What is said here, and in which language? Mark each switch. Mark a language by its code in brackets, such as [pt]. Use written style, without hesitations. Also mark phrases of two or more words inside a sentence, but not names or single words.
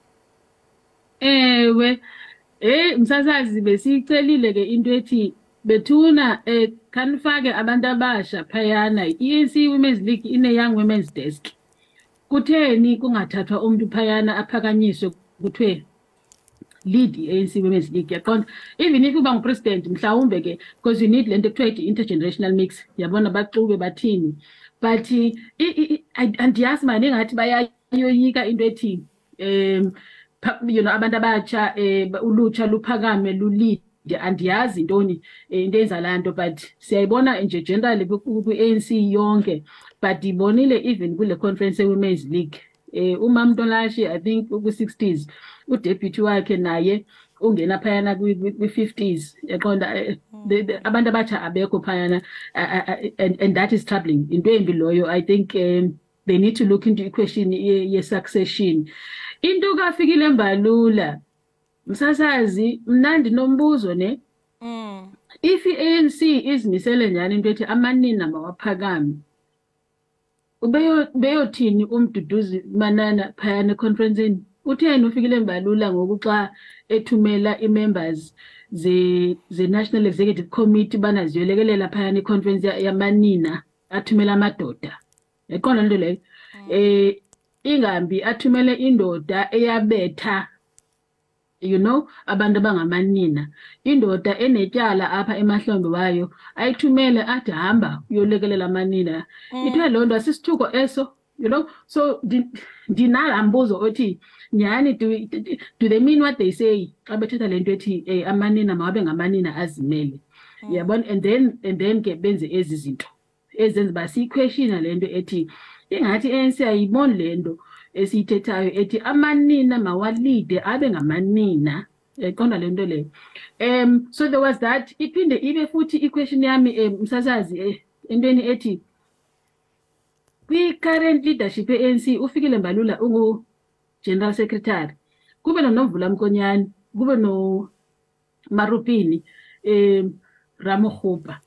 [xh] Ewe msasazi besicelile ke into ethi bethuna kanifake abantu abasha phayana i-ANC Women's League ine Young Women's Desk. Kutheni kungathathwa umuntu phayana aphakanyiswe kuthiwe lead i-ANC Women's League yaqonda [en] even if [xh] uba ngupresident mhlawumbe ke [en] because you need [xh] lento ekuthiwa [en] intergenerational mix [xh] yabona baxube bathini but andiyazi manje ngathi bayayoyika into ethi abantu abatsha ulutsha luphakame lulead andiyazi intoni into enza laa nto but siyayibona nje generally kwi-ANC yonke but ibonile even kule conference ye-Women's League uMamntolashi [en] I think [xh] kwi-60s udeputy wakhe naye ungena phayana kwi-50s yaqonda abantu abatsha abekho phayana [en] and that is troubling [xh] into embi loyo. [en] I think they need to look into i-question ye-succession. [xh] Into kaFikile Mbalula msasazi mna ndinombuzo ne if i-ANC izimisele njani into ethi amanina mawaphakame ubeyothini umduduzi manana phayana econferenceni utheni uFikile Mbalula ngoku xa ethumela i-members ze-National Executive Committee bana ziyolekelela phayana i-conference yamanina athumela amadoda yaqonda lento leyo ingambi athumele indoda eyabetha you know abantu abangamanina indoda enetyala apha emahlombe wayo ayithumele athi hamba uyolekelela amanina ithiwe loo nto asisithuko eso [en] you know so [xh] ndinalambuzo othi nyani [en] do they mean what they say [xh] xa bethetha lento ethi amanina mawabe ngamanina azimele yabona and then ke benze ezi zinto ezenza uba siyiquestiona lento ethi ingathi ANC ayiboni lento esiyithethayo ethi amanina mawalide abe ngamanina. Qonda lento le. [en] So there was that. [xh] Iphinde ibe futhi i-question yami msasazi entweni ethi kwi- [en] current leadership [xh] ANC ufikile Mbalula ungu General Secretary. Kube noNomvula Mkonyane, kube no Marupini, Ramokgopa.